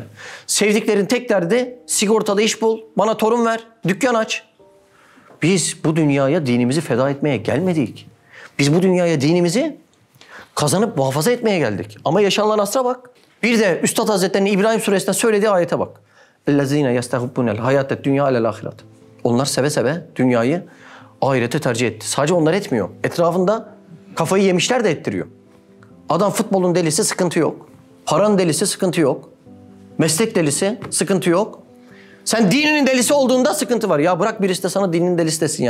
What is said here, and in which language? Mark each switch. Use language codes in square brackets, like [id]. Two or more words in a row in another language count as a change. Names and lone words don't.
[tr] Sevdiklerin tek derdi sigortalı iş bul, bana torun ver, dükkan aç. Biz bu dünyaya dinimizi feda etmeye gelmedik. Biz bu dünyaya dinimizi kazanıp muhafaza etmeye geldik. Ama yaşanılan asra bak. Bir de Üstad Hazretleri'nin İbrahim Suresi'nde söylediği ayete bak. [ar] اَلَّذ۪ينَ يَسْتَحُبُّنَ الْحَيَاتَ الدُّنْيَا عَلَى الْآخِرَةِ. [tr] Onlar seve seve dünyayı ahirete tercih etti. Sadece onlar etmiyor. Etrafında kafayı yemişler de ettiriyor. Adam futbolun delisi, sıkıntı yok. Paranın delisi, sıkıntı yok. Meslek delisi, sıkıntı yok. Sen dininin delisi olduğunda sıkıntı var. Ya bırak birisi de sana dininin delisi desin ya.